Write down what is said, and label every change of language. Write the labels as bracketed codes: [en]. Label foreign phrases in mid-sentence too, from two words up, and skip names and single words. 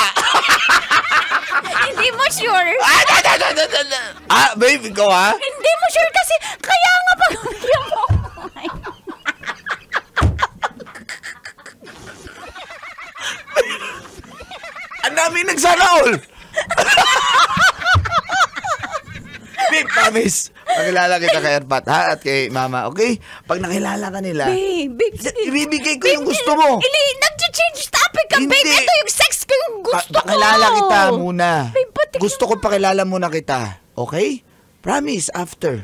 [tl] Hindi mo sure? Babe, ikaw ha? [en] Hindi mo sure [tl] kasi kaya nga pag bigyan mo ako. Ang dami nagsana all. Babe, promise. Pakilala kita kay Erpat, ha? At kay Mama, okay? Pag nakilala ka nila, Babe, sige. ibibigay ko yung gusto mo. Nag-change topic ka, babe. Hindi. Ito yung sex ko yung gusto ko. Pakilala kita muna. Babe, pati Gusto ko pakilala muna kita. [en] Okay? Promise, after.